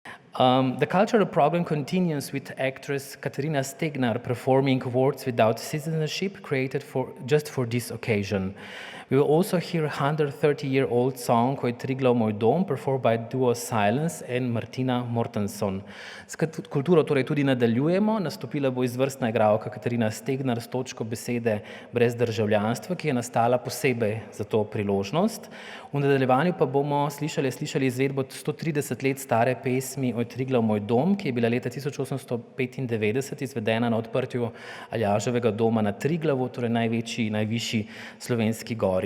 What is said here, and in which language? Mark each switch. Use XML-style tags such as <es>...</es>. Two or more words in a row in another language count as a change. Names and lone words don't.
<en>The cultural problem continues with actress Katarina Stegnar performing Words Without Citizenship, created just for this occasion. We will also hear a 130-year-old song called Triglav moj dom, performed by duo Silence and Martina Mortenson.</en> <sl>S kulturo torej tudi nadaljujemo. Nastopila bo izvrstna igralka Katarina Stegnar s točko besede Brez državljanstva, ki je nastala posebej za to priložnost. V nadaljevanju pa bomo slišali izvedbo 130 let stare pesmi o Triglav moj dom, ki je bila leta 1895 izvedena na odprtju Aljaževega doma na Triglavu, torej najvišji slovenski gori.</sl>